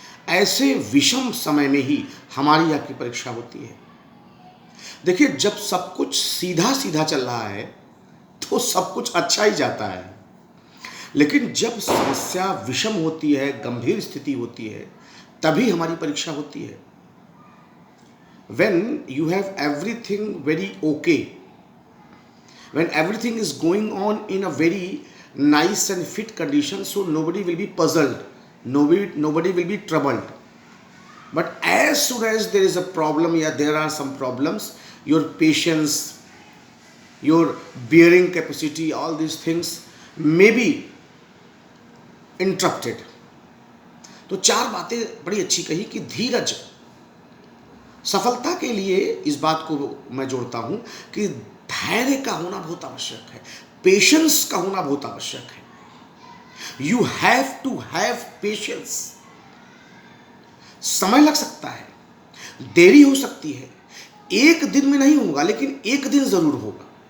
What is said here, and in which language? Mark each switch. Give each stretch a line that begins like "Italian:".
Hindi: ऐसे विषम समय में ही हमारी आपकी परीक्षा होती है। देखिए, जब सब कुछ सीधा सीधा चल रहा है तो सब कुछ अच्छा ही जाता है, लेकिन जब समस्या विषम होती है, गंभीर स्थिति होती है, तभी हमारी परीक्षा होती है।
English: When you have everything very okay, when everything is going on in a very nice and fit condition, so nobody will be puzzled, nobody will be troubled. But as soon as there is a problem, yeah, there are some problems, your patience, your bearing capacity, all these things may be interrupted.
Hindi: तो चार बातें बड़ी अच्छी कही कि धीरज, सफलता के लिए इस बात को मैं जोड़ता हूं कि धैर्य का होना बहुत आवश्यक है, पेशेंस का होना बहुत आवश्यक है।
English: You have to have patience.
Hindi: समय लग सकता है, देरी हो सकती है, एक दिन में नहीं होगा, लेकिन एक दिन जरूर होगा।